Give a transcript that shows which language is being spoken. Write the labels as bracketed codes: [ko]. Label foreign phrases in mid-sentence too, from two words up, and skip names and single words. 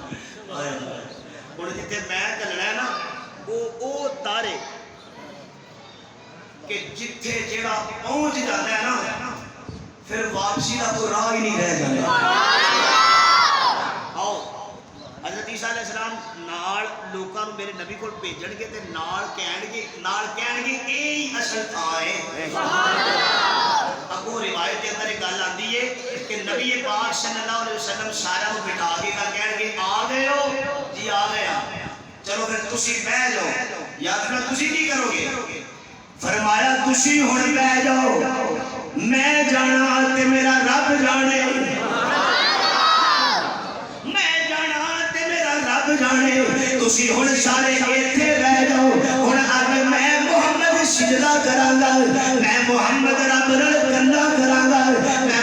[pa] ہن جتھے میں کرنا ہے نا وہ تارے کہ جتھے جڑا پہنچ جاتا ہے نا پھر واپسی کا کوئی راہ ہی نہیں رہ جاتا آؤ حضرت عیسیٰ [ar] علیہ السلام [pa] نال لوکاں نوں میرے نبی کول بھیجن گے تے نال کہن گے اے اصل تھاں ہے [ar] سبحان اللہ [pa] اگوں روایت کے اندر ایک گل آندی ہے کہ نبی پاک [ar] صلی اللہ علیہ وسلم [pa] سارا نوں بٹھا کے کہن گے آ گئے ہو جی آ گیا چلو پھر تسی بیٹھ جاؤ یا پھر تسی کی کرو گے فرمایا تسی ہن بیٹھ جاؤ میں جانا تے میرا رب جانے میں جانا تے میرا رب جانے تسی ہن سارے ایتھے رہ جاؤ ہن اگر میں محمد سجدہ کراں گا میں محمد رب نال گلاں کراں گا